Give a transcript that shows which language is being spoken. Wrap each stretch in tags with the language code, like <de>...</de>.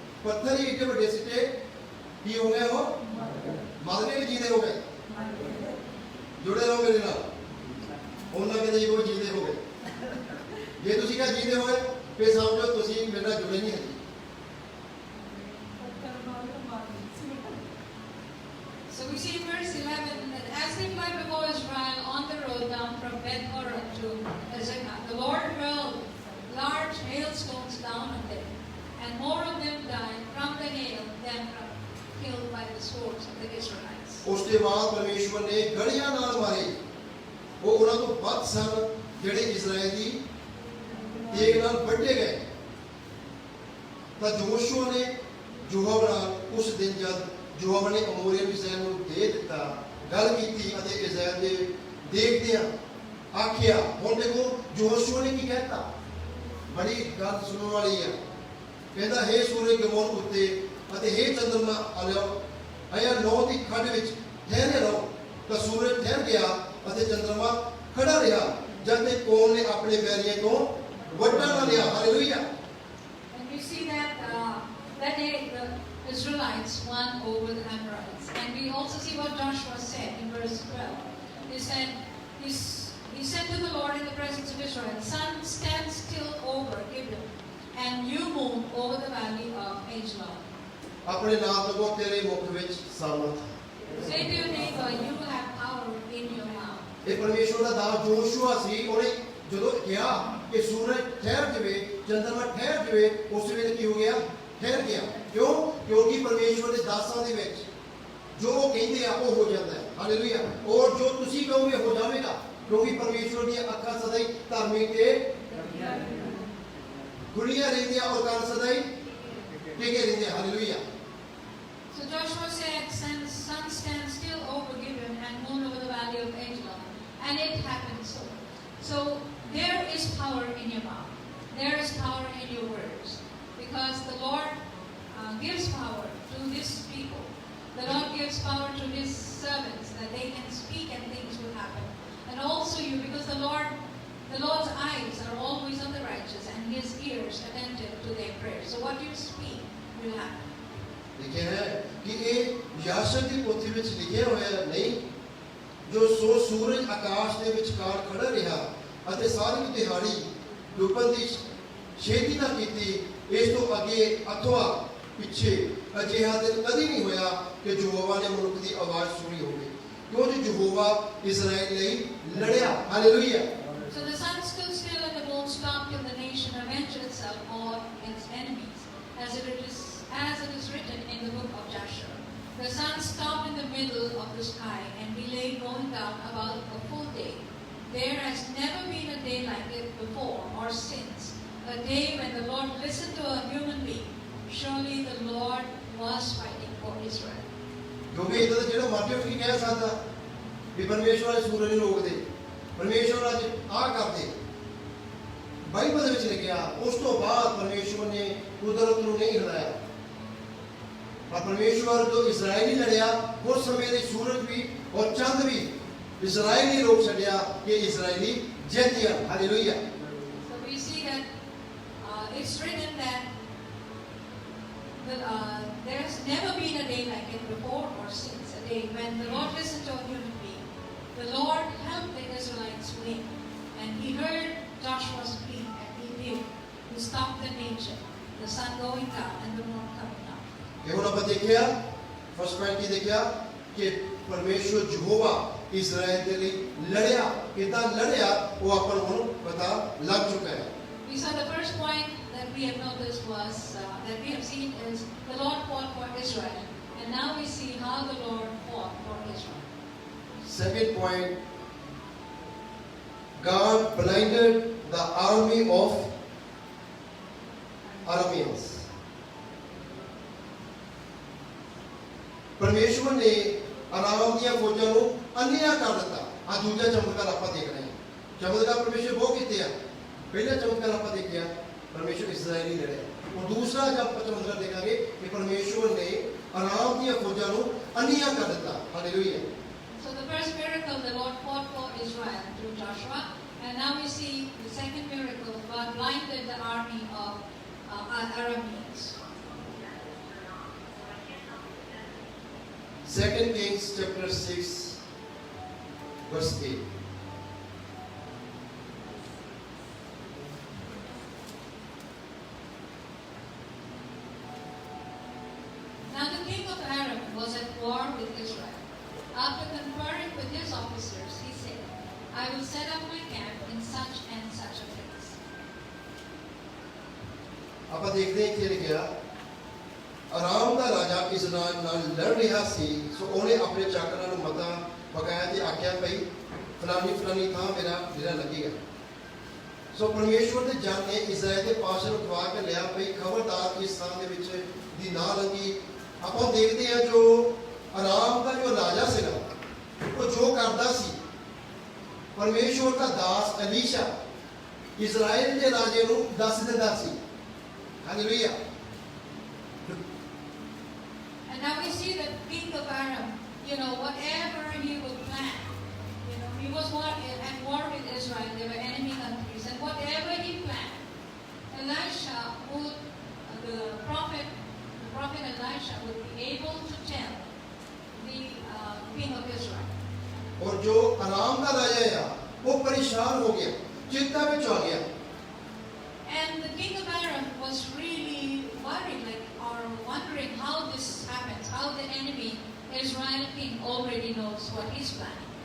<pa>ਪੱਥਰ ਹੀ ਏਡੇ ਵੱਡੇ ਸਿੱਟੇ, ਕੀ ਹੋ ਗਏ? ਉਹ ਮਰ ਗਏ ਕਿ ਜੀਦੇ ਹੋ ਗਏ? ਜੁੜੇ ਰਹੋ ਮੇਰੇ ਨਾਲ। ਉਹਨਾਂ ਕਹਿੰਦੇ ਉਹ ਜੀਦੇ ਹੋ ਗਏ। ਜੇ ਤੁਸੀਂ ਕਹਾਂ ਜੀਦੇ ਹੋ ਗਏ, ਫਿਰ ਸਮਝੋ ਤੁਸੀਂ ਮੇਰੇ ਨਾਲ ਜੁੜੇ ਨਹੀਂ ਹੈ।</pa> <en>So we see in verse 11 that as they fled before Israel on the road down from Beth Horon to Azekah, the Lord hurled large hailstones down on them, and more of them died from the hail than killed by the swords of the Israelites.</en> <pa>ਉਸ ਤੋਂ ਬਾਅਦ ਪਰਮੇਸ਼ਵਰ ਨੇ ਗੜੀਆਂ ਨਾਲ ਮਾਰੇ, ਉਹ ਉਹਨਾਂ ਤੋਂ ਵੱਧ ਸਨ ਜਿਹੜੇ ਇਜ਼ਰਾਈਲ ਦੀ ਤੇਗ ਨਾਲ ਵੱਢੇ ਗਏ। ਤਾਂ ਯਹੋਸ਼ੂਆ ਨੇ ਯੋਆਬ ਨਾਲ ਉਸ ਦਿਨ ਜਦ ਯੋਆਬ ਨੇ ਅਮੋਰੀਆ ਨੂੰ ਇਜ਼ਰਾਈਲ ਨੂੰ ਦੇ ਦਿੱਤਾ, ਗੱਲ ਕੀਤੀ ਅਤੇ ਇਜ਼ਰਾਈਲ ਦੇ ਦੇਖਦਿਆਂ ਆਖਿਆ। ਹੁਣ ਦੇਖੋ ਯਹੋਸ਼ੂਆ ਨੇ ਕੀ ਕਹਿਤਾ, ਬੜੀ ਗੱਲ ਸੁਣਨ ਵਾਲੀ ਆ। ਕਹਿੰਦਾ ਹੇ ਸੂਰਜ ਗਿਬੋਨ ਉੱਤੇ ਅਤੇ ਹੇ ਚੰਦਰਮਾ ਆਇਆ ਨੌ ਦੀ ਖੱਡ ਵਿੱਚ ਠਹਿਰੇ ਰਹੋ। ਤਾਂ ਸੂਰਜ ਠਹਿਰ ਗਿਆ ਅਤੇ ਚੰਦਰਮਾ ਖੜਾ ਰਿਹਾ ਜਦ ਤੱਕ ਕੌਮ ਨੇ ਆਪਣੇ ਬੈਰੀਆਂ ਤੋਂ ਵੱਢਾ ਨਾ ਲਿਆ। Hallelujah.</pa> <en>And we see that that day the Israelites won over the Amorites. And we also see what Joshua said in verse 12. He said, he said to the Lord in the presence of Israel, sun, stand still over Gibeon, and you moon over the valley of Ajalon.</en> <pa>ਆਪਣੇ ਨਾਮ ਤੋਂ ਤੇਰੇ ਮੁਖ ਵਿੱਚ ਸਾਮਰਥ।</pa> <en>Say to your neighbor, you have power in your mouth.</en> <pa>ਇਹ ਪਰਮੇਸ਼ਵਰ ਦਾ ਦਾਸ ਯਹੋਸ਼ੂਆ ਸੀ। ਉਹਨੇ ਜਦੋਂ ਕਿਹਾ ਕਿ ਸੂਰਜ ਠਹਿਰ ਜਾਵੇ, ਚੰਦਰਮਾ ਠਹਿਰ ਜਾਵੇ, ਉਸ ਵੇਲੇ ਕੀ ਹੋ ਗਿਆ? ਠਹਿਰ ਗਿਆ। ਕਿਉਂ? ਕਿਉਂਕਿ ਪਰਮੇਸ਼ਵਰ ਦੇ ਦਾਸਾਂ ਦੇ ਵਿੱਚ ਜੋ ਉਹ ਕਹਿੰਦੇ ਆ ਉਹ ਹੋ ਜਾਂਦਾ ਹੈ। ਹਾਲੇਲੂਇਆ। ਔਰ ਜੋ ਤੁਸੀਂ ਕਹੋਗੇ ਹੋ ਜਾਵੇਗਾ, ਕਿਉਂਕਿ ਪਰਮੇਸ਼ਵਰ ਦੀਆਂ ਅੱਖਾਂ ਸਦਾ ਹੀ ਧਾਰਮਿਕ ਤੇ ਖੁੱਲੀਆਂ ਰਹਿੰਦੀਆਂ ਔਰ ਕੰਨ ਸਦਾ ਹੀ ਟਿਕੇ ਰਹਿੰਦੇ। Hallelujah.</pa> <en>So Joshua said, sun stand still over Gibeon and moon over the valley of Ajalon. And it happened so. So there is power in your mouth. There is power in your words. Because the Lord gives power to His people. The Lord gives power to His servants that they can speak and things will happen. And also you, because the Lord's eyes are always on the righteous and His ears attentive to their prayers. So what you speak will happen.</en> <pa>ਲਿਖਿਆ ਹੈ ਕਿ ਇਹ ਯਾਸ਼ਰ ਦੀ ਪੋਥੀ ਵਿੱਚ ਲਿਖਿਆ ਹੋਇਆ ਨਹੀਂ, ਜੋ ਸੋ ਸੂਰਜ ਆਕਾਸ਼ ਦੇ ਵਿਚਕਾਰ ਖੜਾ ਰਿਹਾ ਅਤੇ ਸਾਰੀ ਦਿਹਾੜੀ ਡੁੱਬਣ ਦੀ ਛੇਤੀ ਨਾ ਕੀਤੀ, ਇਸ ਤੋਂ ਅੱਗੇ ਅਥਵਾ ਪਿੱਛੇ ਅਜਿਹਾ ਦਿਨ ਕਦੀ ਨਹੀਂ ਹੋਇਆ ਕਿ ਯਹੋਵਾ ਨੇ ਮਨੁੱਖ ਦੀ ਆਵਾਜ਼ ਸੁਣੀ ਹੋਵੇ, ਕਿਉਂ ਜੋ ਯਹੋਵਾ ਇਸਰਾਏਲ ਲਈ ਲੜਿਆ। Hallelujah.</pa> <en>So the sun stood still and the moon stopped till the nation avenged itself on its enemies, as it is written in the book of Joshua. The sun stopped in the middle of the sky and delayed going down about a full day. There has never been a day like it before or since, a day when the Lord listened to a human being. Surely the Lord was fighting for Israel.</en> <pa>ਕਿਉਂਕਿ ਇਹਦਾ ਜਿਹੜਾ ਮਰਜ਼ੀ ਉੱਠ ਕੇ ਕਹਿ ਸਕਦਾ ਵੀ ਪਰਮੇਸ਼ਵਰ ਅੱਜ ਸੂਰਜ ਨੂੰ ਰੋਕ ਦੇ, ਪਰਮੇਸ਼ਵਰ ਅੱਜ ਆਹ ਕਰਦੇ। ਬਾਈਬਲ ਦੇ ਵਿੱਚ ਲਿਖਿਆ ਉਸ ਤੋਂ ਬਾਅਦ ਪਰਮੇਸ਼ਵਰ ਨੇ ਕੁਦਰਤ ਨੂੰ ਨਹੀਂ ਹਿਲਾਇਆ, ਪਰ ਪਰਮੇਸ਼ਵਰ ਜੋ ਇਸਰਾਇਲੀ ਲੜਿਆ ਉਸ ਸਮੇਂ ਦੇ ਸੂਰਜ ਵੀ ਔਰ ਚੰਦ ਵੀ ਇਸਰਾਇਲੀ ਰੋਕ ਛੱਡਿਆ ਕਿ ਇਸਰਾਇਲੀ ਜਿੱਤ ਗਿਆ। Hallelujah.</pa> <en>So we see that it's written that there has never been a day like it before or since, a day when the Lord listened to a human being. The Lord helped the Israelites win, and He heard Joshua's plea, and He did. He stopped the nature, the sun going down and the moon coming up.</en> <pa>ਇਹ ਹੁਣ ਆਪਾਂ ਦੇਖਿਆ</pa> <en>first point</en> <pa>ਕੀ ਦੇਖਿਆ ਕਿ ਪਰਮੇਸ਼ਵਰ Jehovah Israel ਦੇ ਲਈ ਲੜਿਆ। ਕਿਦਾਂ ਲੜਿਆ ਉਹ ਆਪਾਂ ਨੂੰ ਹੁਣ ਪਤਾ ਲੱਗ ਚੁੱਕਾ ਹੈ।</pa> <en>We saw the first point that we have noticed was that we have seen is the Lord fought for Israel, and now we see how the Lord fought for Israel. Second point, God blinded the army of Arameans.</en> <pa>ਪਰਮੇਸ਼ਵਰ ਨੇ ਅਰਾਮ ਦੀਆਂ ਫੌਜਾਂ ਨੂੰ ਅੰਨ੍ਹਿਆ ਕਰ ਦਿੱਤਾ। ਆ ਦੂਜਾ ਚਮਤਕਾਰ ਆਪਾਂ ਦੇਖ ਰਹੇ ਹਾਂ। ਚਮਤਕਾਰ ਪਰਮੇਸ਼ਵਰ ਬਹੁਤ ਕੀਤੇ ਆ। ਪਹਿਲਾ ਚਮਤਕਾਰ ਆਪਾਂ ਦੇਖਿਆ ਪਰਮੇਸ਼ਵਰ ਇਸਰਾਇਲੀ ਲੜਿਆ।</pa> <hi>और दूसरा जब चमत्कार देखेंगे कि परमेश्वर ने अराम की फौजा को अन्य कर दिया। Hallelujah.</hi> <en>So the first miracle the Lord fought for Israel through Joshua, and now we see the second miracle, God blinded the army of Arameans. 2 Kings chapter 6 verse 8. Now the king of Aram was at war with Israel. After conferring with his officers, he said, I will set up my camp in such and such a place.</en> <pa>ਆਪਾਂ ਦੇਖਦੇ ਹਾਂ ਕਿ ਲਿਖਿਆ ਆਰਾਮ ਦਾ ਰਾਜਾ Israel ਨਾਲ ਲੜ ਰਿਹਾ ਸੀ, ਸੋ ਉਹਨੇ ਆਪਣੇ ਚਾਕਰਾਂ ਨੂੰ ਮਤਾ ਪਕਾਇਆ ਤੇ ਆਖਿਆ ਭਈ ਫਲਾਨੀ ਥਾਂ ਮੇਰਾ ਡੇਰਾ ਲੱਗੇਗਾ। ਸੋ ਪਰਮੇਸ਼ਵਰ ਦੇ ਜਨ ਨੇ ਇਸਰਾਇਲ ਦੇ ਪਾਸ ਨੂੰ ਖਵਾ ਕੇ ਲਿਆ ਭਈ ਖਬਰਦਾਰ ਇਸ ਥਾਂ ਦੇ ਵਿੱਚ ਦੀ ਨਾ ਲੰਗੀ। ਆਪਾਂ ਦੇਖਦੇ ਹਾਂ ਜੋ ਆਰਾਮ ਦਾ ਜੋ ਰਾਜਾ ਸੀਗਾ ਉਹ ਜੋ ਕਰਦਾ ਸੀ, ਪਰਮੇਸ਼ਵਰ ਦਾ ਦਾਸ ਅਲੀਸ਼ਾ ਇਸਰਾਇਲ ਦੇ ਰਾਜੇ ਨੂੰ ਦੱਸ ਦਿੰਦਾ ਸੀ। Hallelujah.</pa> <en>And now we see the king of Aram, whatever he would plan, he was at war with Israel, they were enemy countries, and whatever he planned, Elisha would, the prophet Elisha would be able to tell the king of Israel.</en> <hi>और जो आराम का राजा है वो परेशान हो गया, चिंता में चल गया।</hi> <en>And the king of Aram was really worried, or wondering how this happens, how the enemy Israel king already knows what he's planning.</en>